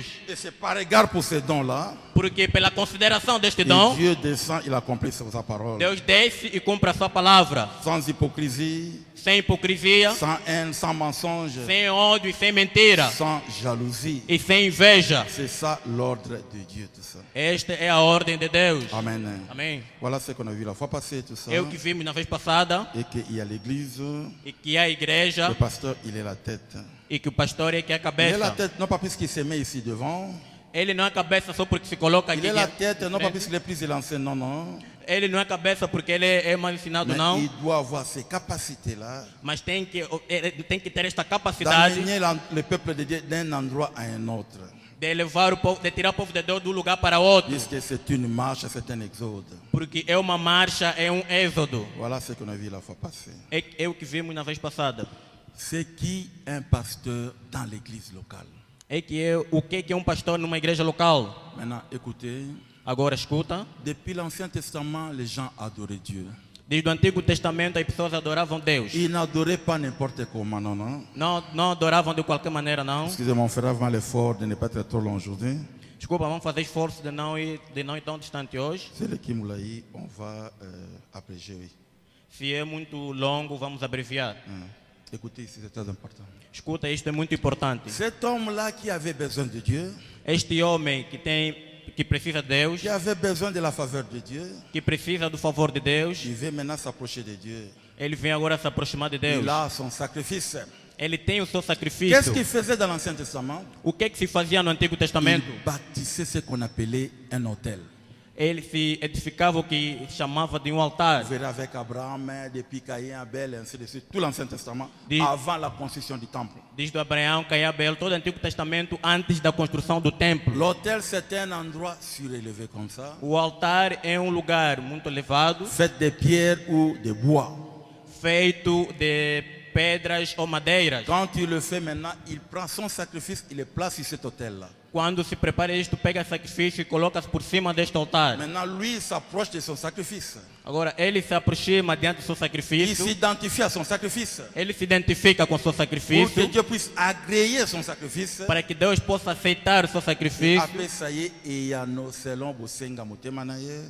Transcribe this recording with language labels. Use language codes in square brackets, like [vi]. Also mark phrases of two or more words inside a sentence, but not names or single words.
[fr] Et c'est par égard pour ces dons-là, [pt] Porque pela consideração deste [fr] et [pt] dom, [fr] Dieu descend, il accomplit sa parole. [pt] Deus desce e cumpre a sua palavra. [fr] Sans hypocrisie, [pt] Sem hipocrisia, [fr] sans haine, sans mensonge, [pt] sem ódio e sem mentira. [fr] sans jalousie. [pt] E sem inveja. [fr] C'est ça l'ordre de Dieu, tout ça. [pt] Esta é a ordem de Deus. [fr] Amen. [pt] Amém. [fr] Voilà ce qu'on a vu la fois passée, tout ça. [pt] É o que vimos na vez passada. [fr] Et qu'il y a l'église, [pt] E que a igreja [fr] le pasteur, il est la tête. [pt] e que o pastor é que é a [fr] Il est la [pt] cabeça. [fr] tête, non pas puisqu'il se met ici devant. [pt] Ele não é cabeça só porque se coloca [fr] Il [pt] aqui. [fr] est la tête, non pas puisqu'il est plus élancé, non, non. [pt] Ele não é cabeça porque ele é mal ensinado, [fr] Mais [pt] não. [fr] il doit avoir ces capacités-là [pt] Mas tem que ter esta capacidade [fr] d'amener le peuple de Dieu d'un endroit à un autre. [pt] de levar o povo, de tirar o povo de Deus de um lugar para outro. [fr] Puisque c'est une marche, c'est un exode. [pt] Porque é uma marcha, é um êxodo. [fr] Voilà ce qu'on a vu la fois passée. [pt] É o que vimos na vez passada. [fr] C'est qui un pasteur dans l'église locale? [pt] É que é o que é um pastor numa igreja local. [fr] Maintenant, écoutez, [pt] Agora escuta. [fr] depuis l'Ancien Testament, les gens adoraient Dieu. [pt] Desde o Antigo Testamento as pessoas adoravam Deus. [fr] Ils n'adoraient pas n'importe comment, non, non. [pt] Não adoravam de qualquer maneira, não. [fr] Excusez-moi, on fera vraiment l'effort de ne pas être trop long aujourd'hui. [pt] Desculpa, vamos fazer esforço de não ir tão distante hoje. [fr] C'est le Kimulaï, on va abréger, oui. [pt] Se é muito longo, vamos abreviar. [fr] Écoutez ici, c'est très important. [pt] Escuta, isto é muito importante. [fr] Cet homme-là qui avait besoin de Dieu, [pt] Este homem que precisa de Deus, [fr] qui avait besoin de la faveur de Dieu, [pt] que precisa do favor de Deus, [fr] il veut maintenant s'approcher de Dieu. [pt] ele vem agora se aproximar de Deus. [fr] Il a son sacrifice. [pt] Ele tem o seu [fr] Qu'est-ce [pt] sacrifício. [fr] qu'il faisait dans l'Ancien Testament? [pt] O que se fazia no Antigo [fr] Il [pt] Testamento? [fr] bâtissait ce qu'on appelait un autel. [pt] Ele se edificava o que chamava de um altar. [fr] Vous verrez avec Abraham, depuis Caïn, Abel, et ainsi de suite, tout l'Ancien Testament, Dit- avant la construction du temple. [pt] Desde Abraão, Caim e Abel, todo o Antigo Testamento antes da construção do templo. [fr] L'autel, c'est un endroit surélevé comme ça, [pt] O altar é um lugar muito elevado, [fr] fait de pierres ou de bois. [pt] feito de pedras ou madeiras. [fr] Quand il le fait maintenant, il prend son sacrifice, il le place sur cet autel-là. [pt] Quando se prepara isto, pega sacrifício e coloca-se por cima deste altar. [fr] Maintenant, lui, il s'approche de son sacrifice. [pt] Agora, ele se aproxima diante do seu [fr] Il [pt] sacrifício. [fr] s'identifie à son sacrifice. [pt] Ele se identifica com o seu [fr] Pour que [pt] sacrifício. [fr] Dieu puisse agréer son sacrifice. [pt] Para que Deus possa aceitar o seu sacrifício. [fr] Après ça y est, et y a nos selon [ln] Bosenga Motema na ye.